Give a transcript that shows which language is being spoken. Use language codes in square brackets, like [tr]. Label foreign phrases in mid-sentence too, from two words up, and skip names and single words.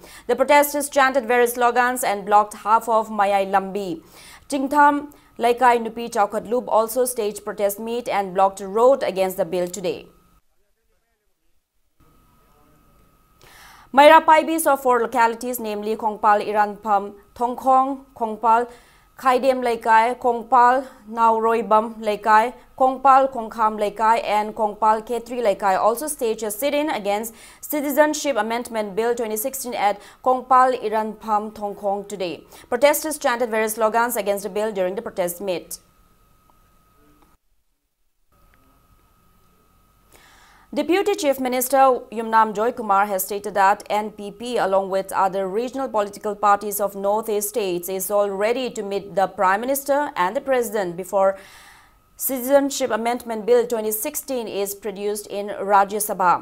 [en] The protesters chanted various slogans and blocked half of Mayai Lambi. Chingkham Laikai Nupi Chowkatloop also staged protest meet and blocked the road against the bill today. Maira Paibis of 4 localities, namely Kongpal, Iranpam, Thongkhong, Kongpal, Khaidem Laikai, Kongpal, Nauroibam Laikai, Kongpal, Kongkham Laikai and Kongpal Khetri Laikai also staged a sit-in against Citizenship Amendment Bill 2016 at Kongpal, Iranpam, Thongkhong today. Protesters chanted various slogans against the bill during the protest meet. Deputy Chief Minister Yumnam Joy Kumar has stated that NPP, along with other regional political parties of Northeast states, is all ready to meet the Prime Minister and the President before Citizenship Amendment Bill 2016 is produced in Rajya Sabha.